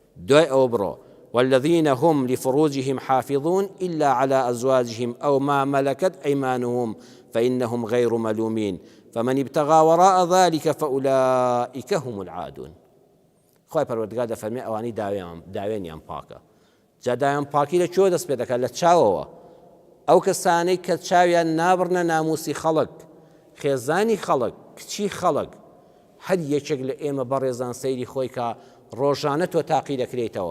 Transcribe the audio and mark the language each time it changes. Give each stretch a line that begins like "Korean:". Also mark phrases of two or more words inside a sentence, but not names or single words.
Central Kurdish: دوای ئەوە بڕۆ
Arabic: والذين هم لفروجهم حافظون إلا على أزواجهم أو ما ملكت أيمانهم فإنهم غير ملومين فمن ابتغى وراء ذلك فأولئك هم العادون.
Central Kurdish: خۆی پەروەردگار دەفەرمێ ئەوانەی داوێنیان پاکە. جا داوێن پاکی لە کوێ دەست پێ دەکات؟ لە چاوەوە. ئەو کەسانەی کە چاویان نابڕنە ناموسی خەڵک، خێزانی خەڵک، کچی خەڵک، هەر یەکێک لە ئێمە بەڕێزان سەیری خۆی کە ڕۆژانە تۆ تاقی دەکرێتەوە.